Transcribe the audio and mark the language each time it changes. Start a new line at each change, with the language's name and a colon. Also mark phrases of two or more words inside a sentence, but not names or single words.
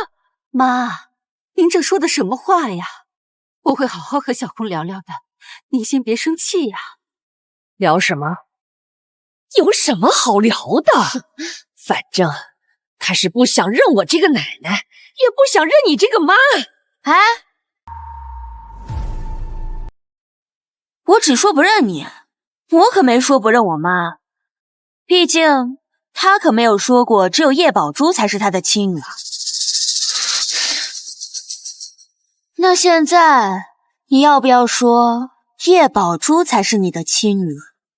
Chinese: 媽，您這說的什麼話呀？我會好好和小空聊聊的，您先別生氣呀。聊什麼？有什麼好聊的？反正他是不想認我這個奶奶，也不想認你這個媽。哎，我只說不認你，我可沒說不認我媽。畢竟他可沒有說過只有葉寶珠才是他的親女兒。那現在你要不要說葉寶珠才是你的親女兒？